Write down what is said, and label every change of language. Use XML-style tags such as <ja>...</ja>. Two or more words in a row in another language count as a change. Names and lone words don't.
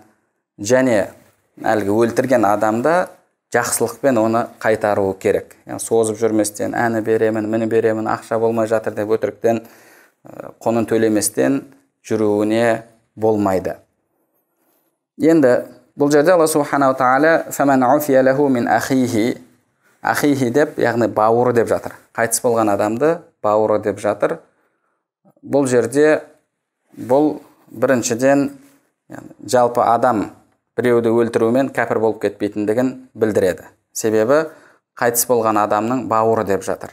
<kk>Және әлгі өлтірген адамда жақсылықпен оны қайтаруы керек. Яғни созып жүрместен, әні беремін, мені беремін, ақша болмай жатыр деп өтіріктен, құнын төлеместен жүруіне болмайды. Енді бұл жерде Алла</kk> <ar>سبحانه وتعالى فمن عفي له من أخيه</ar> <kk>деп, яғни бауыры деп жатыр. Қайтыс болған адамды бауыры деп жатыр. Бұл жерде бұл біріншіден жалпы адам біреуді өлтірумен кәпір болып кетпейтіндігін білдіреді. Себебі қайтыс болған адамның бауыры деп жатыр.</kk>